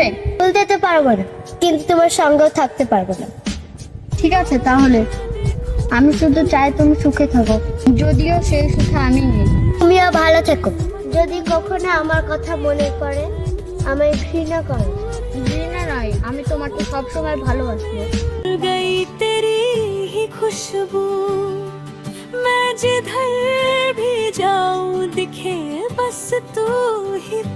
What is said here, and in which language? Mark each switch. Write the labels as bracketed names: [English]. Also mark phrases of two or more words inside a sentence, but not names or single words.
[Bangla] ভুলতে তো পারবো না, কিন্তু তোমার সঙ্গেও থাকতে পারবো না। ঠিক আছে, তাহলে আমি শুধু চাই তুমি সুখে থাকো, যদিও সেই সুখে আমি নেই। তুমিও ভালো থেকো। যদি কখনো আমার কথা মনে পড়ে, আমায় ঘৃণা করো। ঘৃণা নয়, আমি তোমাকে সবসময় ভালোবাসবো। [Hindi] गई तेरी ही खुशबू मैं जिधर भी जाऊं दिखे बस तू